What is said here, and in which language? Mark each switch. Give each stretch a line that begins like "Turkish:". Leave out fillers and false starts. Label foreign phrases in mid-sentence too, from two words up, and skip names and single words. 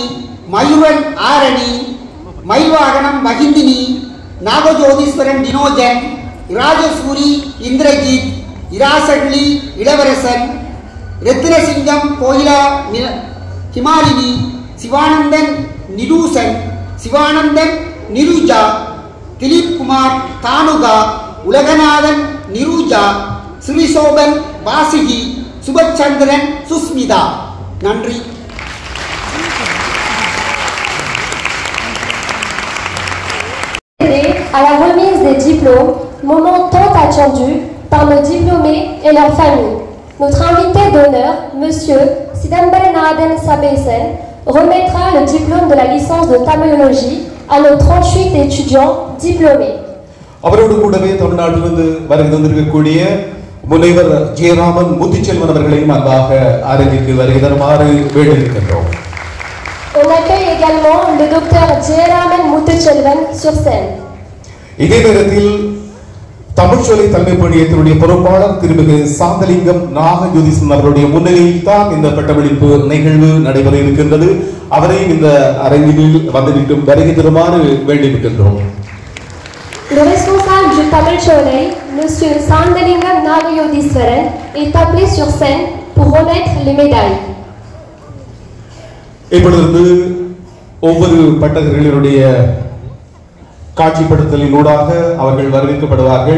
Tamil: மயூரன் ஆரணி, மயில்வாகனம் மகிந்தினி, நாகஜோதீஸ்வரன் டினோஜன், இராஜசூரி இந்திரஜித், இராசகிளி இளவரசன், ரத்தினசிங்கம் கோயிலா ஹிமாலினி, சிவானந்தன் நிரூசன், சிவானந்தன் நிருஜா, திலீப் குமார் தானுகா, உலகநாதன் நிரூஜா, ஸ்ரீசோபன் வாசிகி, சுபச்சந்திரன் சுஸ்மிதா. நன்றி.
French: À la remise des diplômes, moment tant attendu par nos diplômés et leurs familles. Notre invité d'honneur, Monsieur Sidambalanaden Sabesen, remettra le diplôme de la licence de tamilologie à nos 38 étudiants diplômés.
Tamil: அவரோடு கூடவே தமிழ்நாட்டிலிருந்து வருகை தந்திருக்கக்கூடிய முனைவர் ஜெயராமன் முத்துச்செல்வன் அவர்களையும் அன்பாக அரங்கிற்கு வருகை தருமாறு வேண்டியிருக்கின்றோம்.
French: On accueille également le docteur Jeraman Muthuchelvan sur scène.
Tamil: இதே நேரத்தில் தமிழ்ச்சோலை தலைமை பணியத்தினுடைய பொறுப்பாளர் திருமிகு சாந்தலிங்கம் நாகஜோதிசன் அவருடைய முன்னிலையில் தான் இந்த பட்டமளிப்பு நிகழ்வு நடைபெற இருக்கின்றது. அவரையும் இந்த அரங்கில் வந்து வருகை தருமாறு வேண்டியிருக்கின்றோம்.
French: Le responsable du Tamil Cholai, Monsieur Sandalingam Nagayodiswaran, est appelé sur scène pour remettre les médailles.
Tamil: இப்பொழுது ஒவ்வொரு பட்டதாரிகளுடைய காட்சிப்படுத்தலினூடாக அவர்கள் வரவேற்கப்படுவார்கள்.